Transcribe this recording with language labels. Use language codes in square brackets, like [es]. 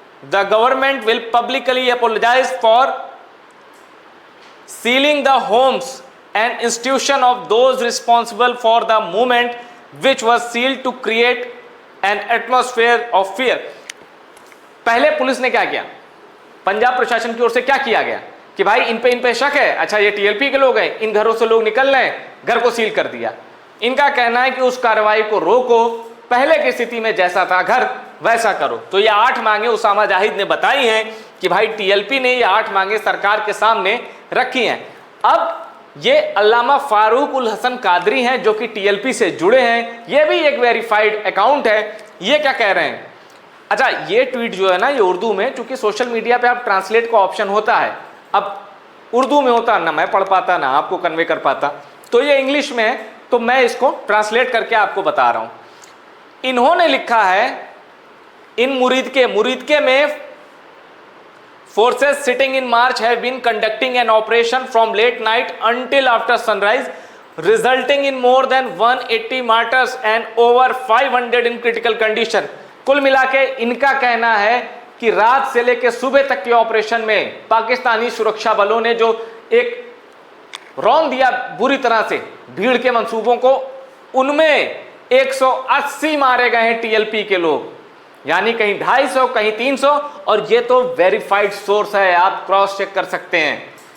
[en] The government will publicly apologize for sealing the homes and institution of those responsible for the movement which was sealed to create an atmosphere of fear। [hi] पहले police ने क्या किया, पंजाब प्रशासन की ओर से क्या किया गया कि भाई इन पे शक है, अच्छा ये टीएलपी के लोग हैं, इन घरों से लोग निकल रहे हैं, घर को सील कर दिया। इनका कहना है कि उस कार्रवाई को रोको, पहले की स्थिति में जैसा था घर वैसा करो। तो ये 8 मांगे उसामा जाहिद ने बताई हैं कि भाई टीएलपी ने ये 8 मांगे सरकार के सामने रखी हैं। अब ये अल्लामा फारूक उल हसन कादरी हैं जो कि टीएलपी से जुड़े हैं, ये भी एक वेरीफाइड अकाउंट है। ये क्या कह रहे हैं? अच्छा, ये ट्वीट जो है ना, ये उर्दू में, चूंकि सोशल मीडिया पे आप ट्रांसलेट का ऑप्शन होता है, अब उर्दू में होता ना मैं पढ़ पाता ना आपको कन्वे कर पाता, तो ये इंग्लिश में है, तो मैं इसको ट्रांसलेट करके आपको बता रहा हूं। इन्होंने लिखा है, इन मुरीदके में [en] forces sitting in march have been conducting an operation from late night until after sunrise, resulting in more than 180 martyrs and over 500 in critical condition। [hi] कुल मिला के इनका कहना है कि रात से लेकर सुबह तक के ऑपरेशन में पाकिस्तानी सुरक्षा बलों ने जो एक रौंद दिया बुरी तरह से भीड़ के मंसूबों को, उनमें 180 मारे गए हैं टीएलपी के लोग, यानी कहीं 250 कहीं 300, और ये तो वेरीफाइड सोर्स है, आप क्रॉस चेक कर सकते हैं।